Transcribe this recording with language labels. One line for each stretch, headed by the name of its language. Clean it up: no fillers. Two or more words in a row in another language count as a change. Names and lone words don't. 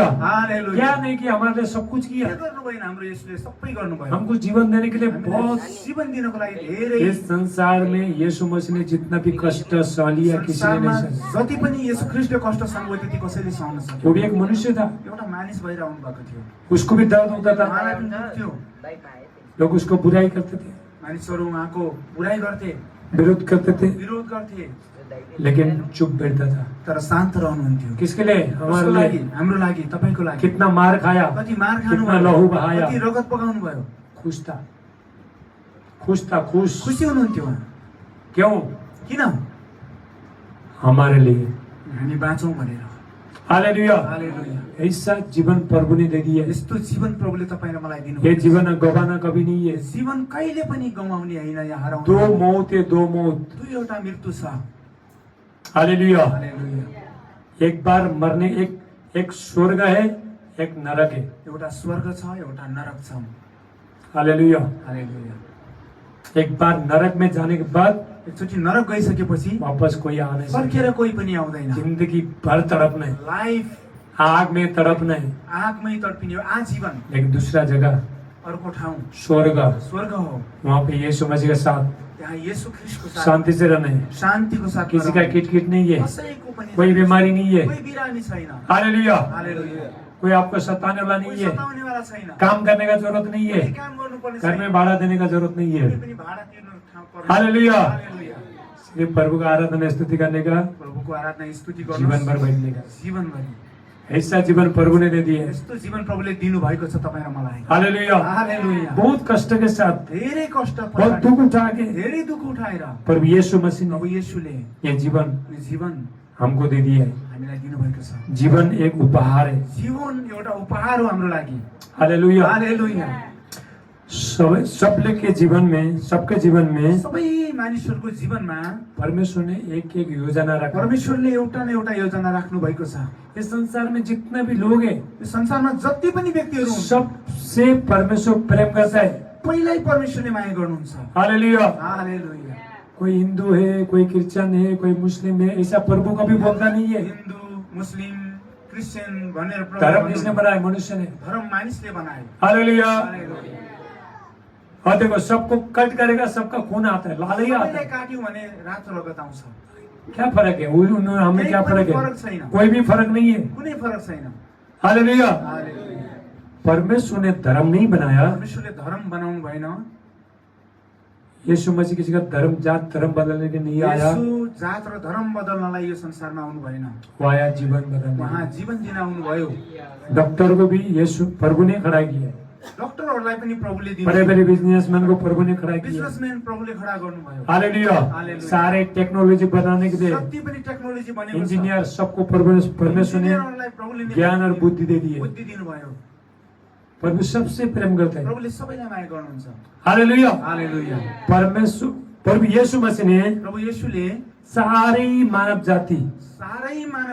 Hindi: हालेलुया। क्या नहीं कि हमारे लिए सब कुछ किया, के
Nepali: गर्नुभएन? हाम्रो येशूले सबै गर्नुभयो।
Hindi: हमको जीवन देने के लिए
Nepali: हामीलाई
Hindi: बहुत।
Nepali: जीवन दिनको लागि धेरै।
Hindi: इस संसार में यीशु मसीह ने जितना भी कष्ट सह लिया किसी ने
Nepali: संसारमा
Hindi: नहीं सहा।
Nepali: जति पनि येशू ख्रिस्टले कष्ट सहनुभयो त्यति कसैले सहन सक्यो?
Hindi: वो भी एक मनुष्य था,
Nepali: एउटा मानिस भएर आउनु भएको थियो।
Hindi: उसको भी दर्द होता था,
Nepali: उहाँलाई पनि दुःख थियो।
Hindi: लोग उसको बुराई करते थे,
Nepali: मानिसहरू उहाँको बुराई गर्थे,
Hindi: विरोध करते थे,
Nepali: विरोध गर्थे,
Hindi: लेकिन चुप बैठता था।
Nepali: तर शान्त रहनुहुन्थ्यो।
Hindi: किसके लिए?
Nepali: कसको
Hindi: हमारे
Nepali: लागि?
Hindi: लिए।
Nepali: हाम्रो लागि, तपाईँको लागि।
Hindi: कितना मार खाया,
Nepali: कति मार
Hindi: कितना
Nepali: खानुभयो,
Hindi: लहू बहाया,
Nepali: कति रगत पकाउनु भयो,
Hindi: खुश था, खुश।
Nepali: खुसी हुनुहुन्थ्यो उहाँ।
Hindi: क्यों?
Nepali: किन?
Hindi: हमारे लिए।
Nepali: हामी बाँचौँ भनेर।
Hindi: हालेलुया।
Nepali: हालेलुया।
Hindi: ऐसा जीवन प्रभु ने दे दिया है।
Nepali: यस्तो जीवन प्रभुले तपाईँ र मलाई
Hindi: ये
Nepali: दिनुभयो।
Hindi: जीवन गवाना कभी नहीं है।
Nepali: जीवन कहिले पनि गमाउने होइन या हराउने।
Hindi: दो मौत है, दो मौत।
Nepali: दुईवटा मृत्यु छ।
Hindi: हालेलुया।
Nepali: हालेलुया।
Hindi: एक बार मरने, एक स्वर्ग है, एक नरक है।
Nepali: एउटा स्वर्ग छ, एउटा नरक छ।
Hindi: हालेलुया।
Nepali: हालेलुया।
Hindi: एक बार नरक में जाने के बाद
Nepali: एकचोटि नरक गइसकेपछि
Hindi: वापस कोई आ नहीं सकता।
Nepali: फर्केर कोही पनि आउँदैन।
Hindi: जिंदगी भर तड़पना है,
Nepali: लाइफ
Hindi: आग में तड़पना है,
Nepali: आगमै तडपिने हो, आजीवन।
Hindi: लेकिन दूसरा जगह
Nepali: अर्को ठाउँ
Hindi: स्वर्ग,
Nepali: स्वर्ग हो।
Hindi: वहाँ पे यीशु मसीह के साथ
Nepali: त्यहाँ येशू ख्रिस्टको साथ
Hindi: शांति से रहना है।
Nepali: शान्तिको साथ
Hindi: किसी का किटकिट नहीं है,
Nepali: कसैको पनि
Hindi: कोई बीमारी नहीं है।
Nepali: कोही बिरामी छैन।
Hindi: हालेलुया।
Nepali: हालेलुया।
Hindi: कोई आपको सताने वाला
Nepali: कोही
Hindi: नहीं है,
Nepali: सताउनेवाला छैन।
Hindi: काम करने का जरूरत नहीं है,
Nepali: केही काम गर्नुपर्ने
Hindi: घर
Nepali: छैन।
Hindi: में भाड़ा देने का जरूरत नहीं है।
Nepali: कुनै पनि भाडा तिर्नु ठाउँ पर्दैन।
Hindi: हालेलुया।
Nepali: हालेलुया।
Hindi: सिर्फ प्रभु का आराधना स्तुति करने का,
Nepali: प्रभुको आराधना स्तुति
Hindi: जीवन
Nepali: गर्नुहोस्।
Hindi: भर बैठने का,
Nepali: जीवनभरि
Hindi: ऐसा जीवन प्रभु ने दे दिया है।
Nepali: यस्तो जीवन प्रभुले दिनुभएको छ तपाईँ र मलाई।
Hindi: हालेलुया।
Nepali: हालेलुया।
Hindi: बहुत कष्ट के साथ,
Nepali: धेरै कष्ट
Hindi: बहुत
Nepali: पछाडि,
Hindi: दुख उठा के
Nepali: धेरै दुःख उठाएर
Hindi: प्रभु यीशु मसीह
Nepali: प्रभु
Hindi: ने
Nepali: येशूले
Hindi: ये जीवन
Nepali: जीवन
Hindi: हमको दे दिया है।
Nepali: हामीलाई दिनुभएको छ।
Hindi: जीवन एक उपहार है।
Nepali: जीवन एउटा उपहार हो हाम्रो लागि।
Hindi: हालेलुया।
Nepali: हालेलुया।
Hindi: सबले के जीवन में, सबके जीवन में
Nepali: सबै मानिसहरूको जीवनमा
Hindi: परमेश्वर ने एक एक योजना रखा।
Nepali: परमेश्वरले एउटा न एउटा योजना राख्नु भएको छ।
Hindi: इस संसार में जितने भी लोग हैं,
Nepali: यो संसारमा जति पनि व्यक्तिहरू हुन्,
Hindi: सबसे परमेश्वर प्रेम करता है।
Nepali: पहिल्यै परमेश्वरले माया गर्नुहुन्छ।
Hindi: हालेलुया।
Nepali: हालेलुया।
Hindi: कोई हिंदू है, कोई क्रिश्चियन है, कोई मुस्लिम है, ऐसा प्रभु कभी बोलता नहीं है।
Nepali: हिन्दू, मुस्लिम, क्रिस्चियन भनेर प्रभु
Hindi: धर्म किसने बनाया? मनुष्य ने।
Nepali: धर्म मानिसले बनाए।
Hindi: हालेलुया।
Nepali: हालेलुया।
Hindi: और देखो, सबको कट करेगा, सबका खून आता है, लाल ही आता
Nepali: सबैलाई
Hindi: है।
Nepali: काट्यो भने रातो रगत आउँछ।
Hindi: क्या फर्क है? हमें क्या फर्क
Nepali: फरक
Hindi: है?
Nepali: छैन।
Hindi: कोई भी फर्क नहीं है।
Nepali: कुनै फरक छैन।
Hindi: हालेलुया।
Nepali: हालेलुया।
Hindi: परमेश्वर ने धर्म नहीं बनाया।
Nepali: परमेश्वरले धर्म बनाउनु भएन।
Hindi: यीशु मसीह किसी का धर्म, जात, धर्म बदलने के नहीं आया।
Nepali: येशू जात र धर्म बदल्नलाई यो संसारमा आउनु भएन।
Hindi: वो आया जीवन बदलने।
Nepali: उहाँ जीवन दिन आउनु भयो।
Hindi: डॉक्टर को भी यीशु प्रभु ने खड़ा किया।
Nepali: डक्टरहरूलाई पनि प्रभुले दिनु।
Hindi: बड़े बड़े बिजनेसमैन को प्रभु ने खड़ा किया।
Nepali: बिजनेसम्यान प्रभुले खडा गर्नुभयो।
Hindi: हालेलुया।
Nepali: हालेलुया।
Hindi: सारे टेक्नोलॉजी बनाने के लिए
Nepali: जति पनि टेक्नोलोजी बनेको छ,
Hindi: इंजीनियर सबको परमेश्वर ने
Nepali: इन्जिनियरहरूलाई प्रभुले
Hindi: ज्ञान और बुद्धि दे दी है।
Nepali: बुद्धि दिनुभयो।
Hindi: प्रभु सबसे प्रेम करता है।
Nepali: प्रभुले सबैलाई माया गर्नुहुन्छ।
Hindi: हालेलुया।
Nepali: हालेलुया।
Hindi: परमेश्वर प्रभु यीशु मसीह ने
Nepali: प्रभु येशूले
Hindi: सारी मानव जाति,
Nepali: सारै मानव